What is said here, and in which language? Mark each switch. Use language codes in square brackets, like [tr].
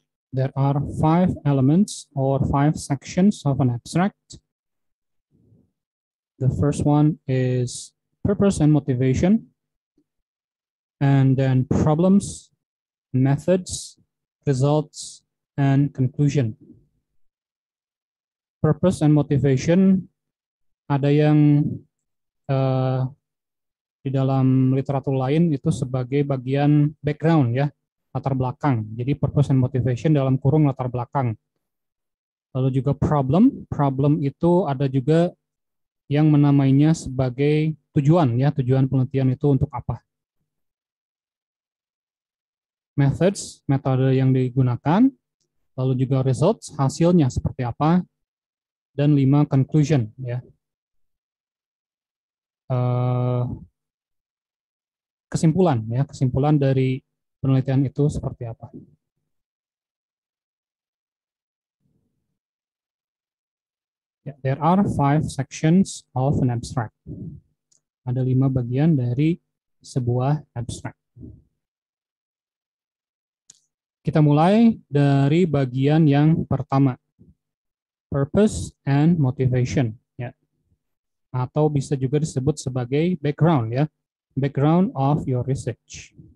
[en] There are 5 elements or 5 sections of an abstract. The first one is purpose and motivation, and then problems, methods, results, and conclusion. [id] Purpose and motivation ada yang di dalam literatur lain itu sebagai bagian background ya, latar belakang. Jadi purpose and motivation dalam kurung latar belakang. Lalu juga problem itu ada juga yang menamainya sebagai tujuan ya, tujuan penelitian itu untuk apa. Methods, metode yang digunakan, lalu juga results, hasilnya seperti apa, dan 5 conclusion ya. Kesimpulan ya, kesimpulan dari penelitian itu seperti apa. [en] There are 5 sections of an abstract. [id] Ada 5 bagian dari sebuah abstrak. Kita mulai dari bagian yang pertama, purpose and motivation, ya. Atau bisa juga disebut sebagai background, ya, [en] background of your research.